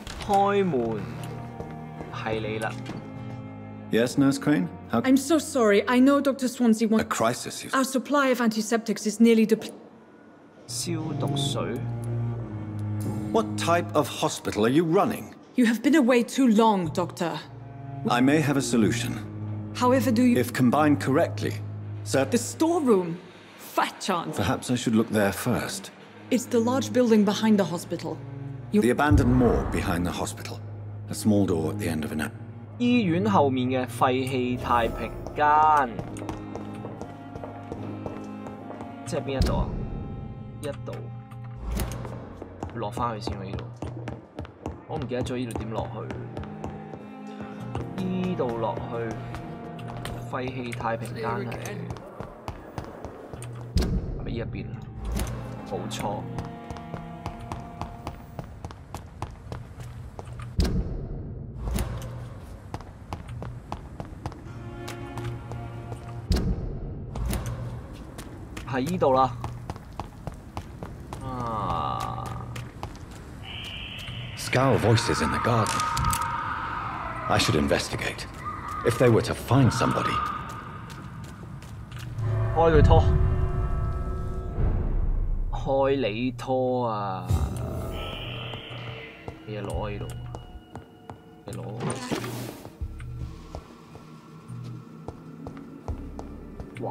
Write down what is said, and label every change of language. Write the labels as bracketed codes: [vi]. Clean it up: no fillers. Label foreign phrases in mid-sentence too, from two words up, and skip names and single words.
[yue] 開門，係你啦。 [en] Yes, Nurse Crane? I'm so sorry. I know Dr. Swansea wants... A crisis, Our supply of antiseptics is nearly depleted. [yue] 消毒水。 [en] What type of hospital are you running? You have been away too long, Doctor. I may have a solution. However do you... If combined correctly, sir... The storeroom. Fat chance. Perhaps I should look there first. It's the large building behind the hospital. The abandoned morgue behind the hospital. A small door at the end of an... [yue] 醫院後面嘅廢棄太平間，即係邊一度啊？一度落翻去先喎，呢度我唔記得咗呢度點落去。呢度落去廢棄太平間係咪呢一邊啊？冇錯。喺依度啦。 [en] Scowl voices in the garden. I should investigate. If they were to find somebody. [yue] 開佢拖，開你拖啊！嘢攞喺度，嘢攞。哇！